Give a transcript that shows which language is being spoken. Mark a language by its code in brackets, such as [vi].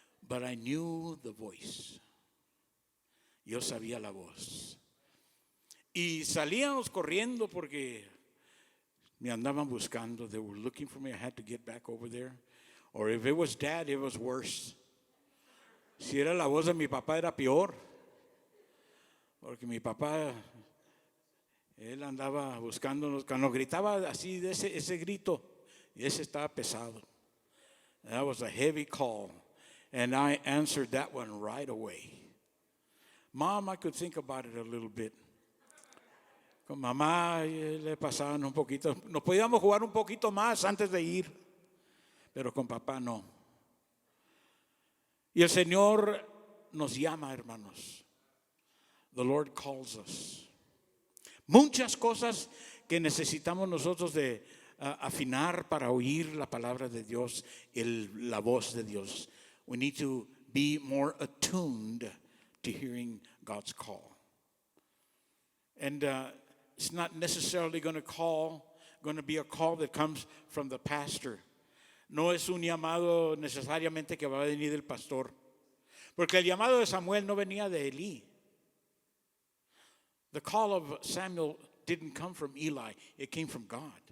[en] But I knew the voice. [es] Yo sabía la voz. Y salíamos corriendo porque me andaban buscando. [en] They were looking for me. I had to get back over there. Or if it was Dad, it was worse. [es] Si era la voz de mi papá, era peor. Porque mi papá, él andaba buscándonos. Cuando gritaba así, de ese grito, y ese estaba pesado. [en] That was a heavy call. And I answered that one right away. Mom, I could think about it a little bit. [es] Con mamá le pasaban un poquito. Nos podíamos jugar un poquito más antes de ir. Pero con papá no. Y el Señor nos llama, hermanos. [en] The Lord calls us. [es] Muchas cosas que necesitamos nosotros de afinar para oír la palabra de Dios, la voz de Dios. [en] We need to be more attuned to hearing God's call. And it's not necessarily going to be a call that comes from the pastor. [es] No es un llamado necesariamente que va a venir del pastor. Porque el llamado de Samuel no venía de Elí. [en] The call of Samuel didn't come from Eli. It came from God.